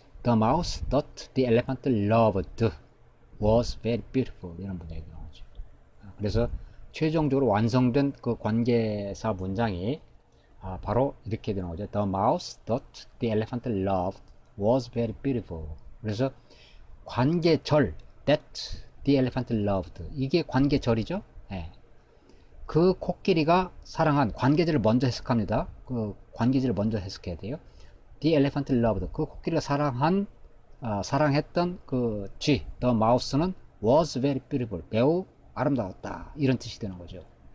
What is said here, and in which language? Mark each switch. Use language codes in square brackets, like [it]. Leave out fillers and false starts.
[en] The mouse that the elephant loved was very beautiful [ko] 이런 문장이 나오죠. 그래서 최종적으로 완성된 그 관계사 문장이 바로 이렇게 되는 거죠. [en] The mouse that the elephant loved was very beautiful. [ko] 그래서 관계절 [en] that the elephant loved [ko] 이게 관계절이죠. 그 코끼리가 사랑한 관계절을 먼저 해석합니다. 그 관계절을 먼저 해석해야 돼요. [en] The elephant loved [ko] 그 코끼리가 사랑했던 그 쥐 the mouse는 [en] was very beautiful [ko] 매우 아름다웠다 이런 뜻이 되는 거죠.